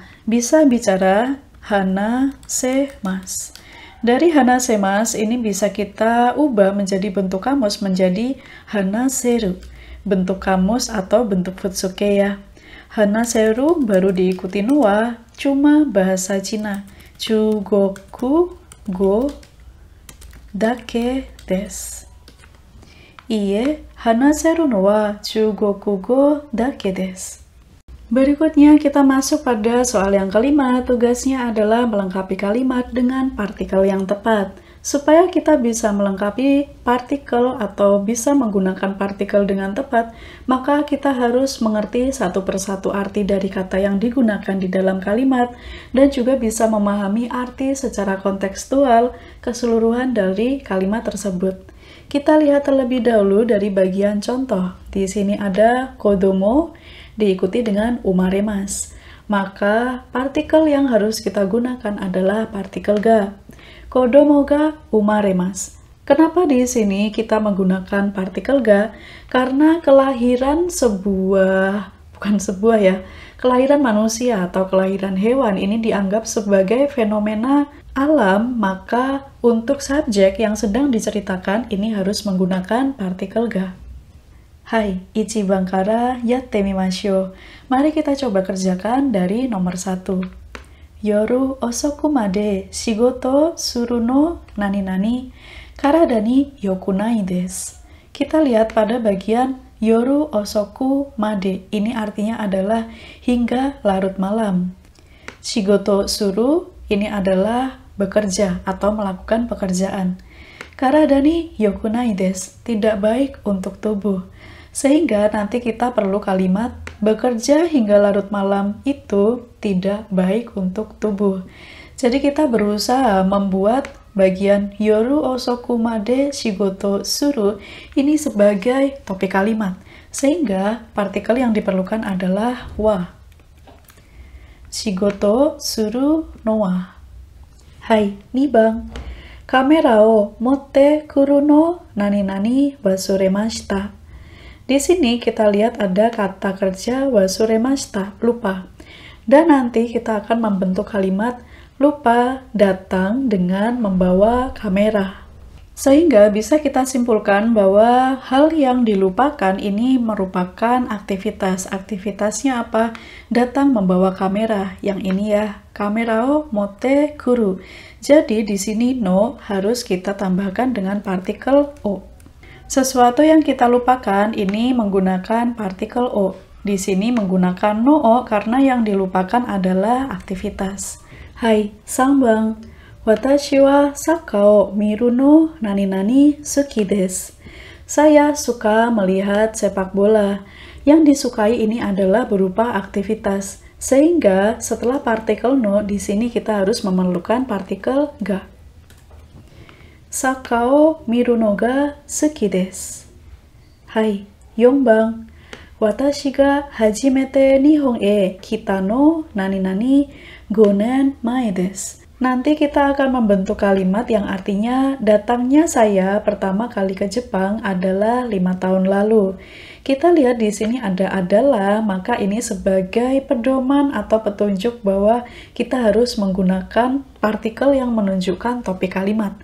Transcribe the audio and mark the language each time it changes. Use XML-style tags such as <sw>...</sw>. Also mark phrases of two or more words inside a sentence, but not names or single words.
<id>Bisa bicara,</id> <ja>話せます.</ja> <id>Dari</id> <ja>話せます</ja> <id>ini bisa kita ubah menjadi bentuk kamus menjadi</id> <ja>話せる.</ja> <id>Bentuk kamus atau bentuk futsuke ya.</id> <ja>話せる</ja> <id>baru diikuti noa, cuma bahasa Cina.</id> <ja>中国語だけです. いいえ、話せるのは中国語だけです.</ja> <id>Berikutnya kita masuk pada soal yang kelima. Tugasnya adalah melengkapi kalimat dengan partikel yang tepat. Supaya kita bisa melengkapi partikel atau bisa menggunakan partikel dengan tepat, maka kita harus mengerti satu persatu arti dari kata yang digunakan di dalam kalimat dan juga bisa memahami arti secara kontekstual keseluruhan dari kalimat tersebut. Kita lihat terlebih dahulu dari bagian contoh. Di sini ada kodomo diikuti dengan umaremas. Maka partikel yang harus kita gunakan adalah partikel ga.</id> <ja>子供が生まれます.</ja> <id>Kenapa di sini kita menggunakan partikel ga? Karena kelahiran kelahiran manusia atau kelahiran hewan ini dianggap sebagai fenomena alam, maka untuk subjek yang sedang diceritakan ini harus menggunakan partikel ga.</id> <ja>はい, 一番からやってみましょう.</ja> <id>Mari kita coba kerjakan dari nomor 1.</id> <ja>夜遅くまで仕事するの何々体に良くないです.</ja> <id>Kita lihat pada bagian</id> <ja>夜遅くまで.</ja> <id>Ini artinya adalah hingga larut malam.</id> <ja>仕事する</ja> <id>ini adalah bekerja atau melakukan pekerjaan.</id> <ja>体に良くないです.</ja> <id>Tidak baik untuk tubuh. Sehingga nanti kita perlu kalimat bekerja hingga larut malam itu tidak baik untuk tubuh. Jadi kita berusaha membuat bagian</id> <ja>夜遅くまで仕事する</ja> <id>ini sebagai topik kalimat. Sehingga partikel yang diperlukan adalah wa.</id> <ja>仕事するのは. はい、二番. カメラを持ってくるの何々忘れました.</ja> <id>Di sini kita lihat ada kata kerja wasuremashita, lupa. Dan nanti kita akan membentuk kalimat lupa datang dengan membawa kamera. Sehingga bisa kita simpulkan bahwa hal yang dilupakan ini merupakan aktivitas. Aktivitasnya apa? Datang membawa kamera. Yang ini ya,</id> <ja>カメラを持ってくる.</ja> <id>Jadi di sini no harus kita tambahkan dengan partikel o. Sesuatu yang kita lupakan ini menggunakan partikel o. Di sini menggunakan</id> <ja>のを</ja> <id>karena yang dilupakan adalah aktivitas.</id> <ja>はい、三番. 私はサッカーを見るの何々好きです.</ja> <id>Saya suka melihat sepak bola. Yang disukai ini adalah berupa aktivitas. Sehingga setelah partikel no, di sini kita harus memerlukan partikel ga.</id> <ja>サッカーを見るのが好きです. はい、四番. 私が初めて日本へ来たの何々5年前です.</ja> <id>Nanti kita akan membentuk kalimat yang artinya datangnya saya pertama kali ke Jepang adalah 5 tahun lalu. Kita lihat di sini ada adalah, maka ini sebagai pedoman atau petunjuk bahwa kita harus menggunakan partikel yang menunjukkan topik kalimat.</id>